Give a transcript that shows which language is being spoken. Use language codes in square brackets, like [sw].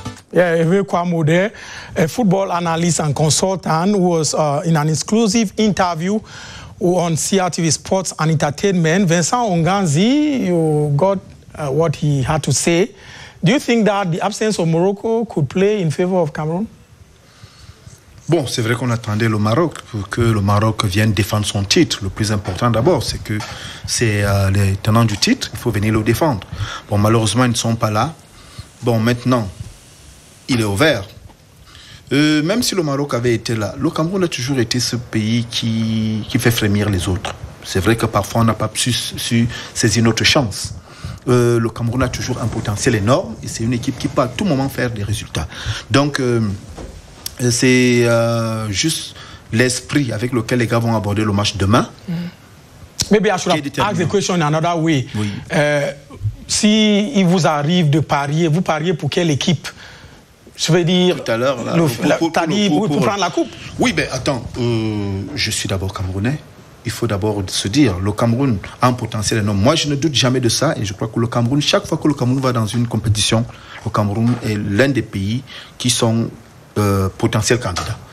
[en] Yeah, Hervé Kouamouo there, a football analyst and consultant who was in an exclusive interview on CRTV Sports and Entertainment. Vincent Onganzi, you got what he had to say. Do you think that the absence of Morocco could play in favor of Cameroon? [fr] Bon, c'est vrai qu'on attendait le Maroc pour que le Maroc vienne défendre son titre. Le plus important d'abord, c'est que c'est les tenants du titre, il faut venir le défendre. Bon, malheureusement, ils ne sont pas là. Bon, maintenant, il est ouvert. Même si le Maroc avait été là, le Cameroun a toujours été ce pays qui fait frémir les autres. C'est vrai que parfois on n'a pas su saisir notre chance. Le Cameroun a toujours un potentiel énorme et c'est une équipe qui peut à tout moment faire des résultats. Donc c'est juste l'esprit avec lequel les gars vont aborder le match demain [en] Maybe I should have asked the question in another way. [fr] Oui. Si il vous arrive de parier, vous pariez pour quelle équipe? Je veux dire, tout à l'heure, pour prendre la coupe. Oui, mais attends, je suis d'abord camerounais. Il faut d'abord se dire, le Cameroun a un potentiel énorme. Moi, je ne doute jamais de ça et je crois que le Cameroun, chaque fois que le Cameroun va dans une compétition, le Cameroun est l'un des pays qui sont potentiels candidats.